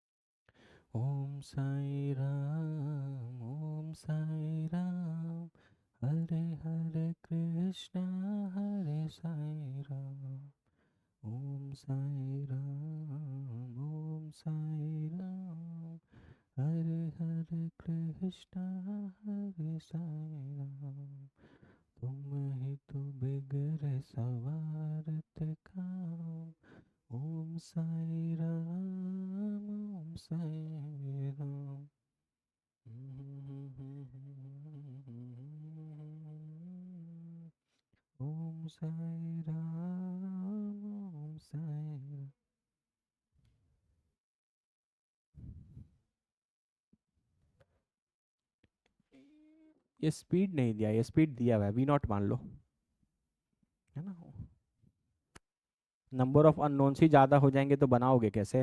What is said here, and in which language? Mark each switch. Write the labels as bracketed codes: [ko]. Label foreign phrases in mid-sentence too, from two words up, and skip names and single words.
[hi] ओम साई राम, ओम साई राम, हरे हरे कृष्णा हरे साई राम, ओम साई राम ओम साई राम, हरे हरे कृष्णा हरे साई राम, तुम ही तो बिगड़े सवारत काम, ओम साई राम ओम साई राम। ओम साई राम ओम साई राम। ये स्पीड नहीं दिया, ये स्पीड दिया हुआ है, वी नॉट मान लो, है ना। [en] number of unknowns [hi] ही ज़्यादा हो जाएंगे तो बनाओगे कैसे।